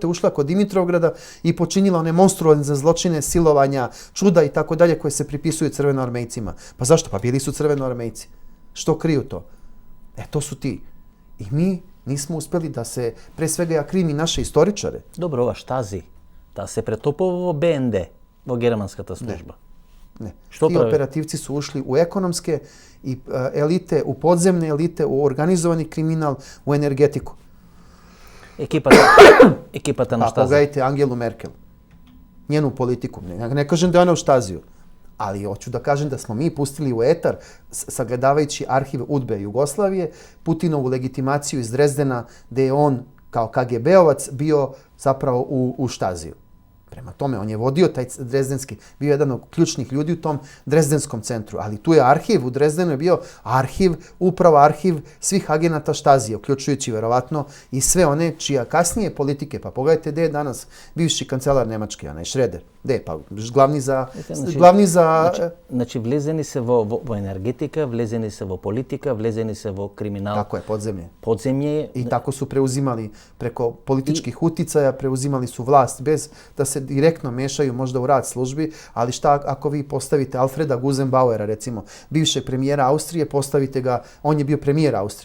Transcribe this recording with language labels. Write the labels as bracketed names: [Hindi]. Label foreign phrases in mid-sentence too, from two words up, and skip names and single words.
[Serbian] ušla kod Dimitrovgrada i počinila one monstruozne zločine, silovanja, čuda i tako dalje koje se pripisuju crvenoarmejcima. Pa zašto? Pa bili su crvenoarmejci. Što kriju to? To su ti. I mi nismo uspeli da se, pre svega ja krivim i naše istoričare. [Macedonian] Добро, ова Штази, да се претопува во БНД, во германската служба. [Serbian] Ne. Što Ti pravi? operativci su ušli u ekonomske i elite, u podzemne elite, u organizovani kriminal, u energetiku. [Macedonian] Екипата на [Serbian] A [Macedonian] Штази. [Serbian] pogledajte Angelu Merkel, njenu politiku. Ne kažem da je ona u Štaziju, ali hoću da kažem da smo mi pustili u etar, sagledavajući arhiv UDBE Jugoslavije, Putinovu legitimaciju iz Drezdena, gde je on kao KGB-ovac bio zapravo u Štaziju. Prema tome, on je vodio taj drezdenski, bio jedan od ključnih ljudi u tom drezdenskom centru, ali tu je arhiv, u Drezdenu je bio upravo arhiv svih agenata Štazije, uključujući verovatno i sve one čija kasnije politike, pa pogledajte gde je danas bivši kancelar Nemačke, onaj Šreder, gde je, pa glavni za... [Macedonian] Значи влезени се во енергетика, влезени се во политика, влезени се во криминал. [Serbian] Tako je, podzemlje. Podzemlje. I tako su preuzimali preko političkih uticaja, preuzimali su vlast bez da se direktno mešaju možda u rad službi, ali šta ako vi postavite Alfreda Gusenbauera, recimo, bivšeg premijera Austrije, postavite ga, on je bio premijer Austrije.